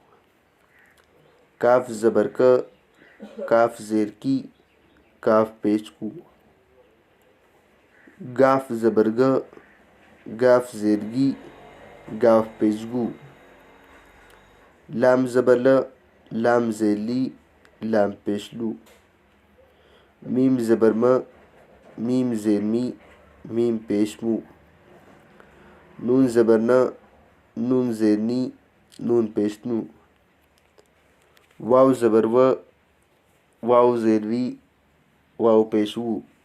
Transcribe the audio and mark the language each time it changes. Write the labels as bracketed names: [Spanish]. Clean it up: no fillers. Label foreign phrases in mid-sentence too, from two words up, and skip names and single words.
[Urdu] کاف زبر ک کاف زیر کی کاف پیش کو. گاف زبر گ گاف زیر گی گاف پیش گو. لام زبر ل لام زیر لی لام پیش لو. میم زبر م میم زیر می میم پیش مو. نون زبر ن نون زیر نی نون پیش نو. واو زبر و واو زیر وی واو پیش وو.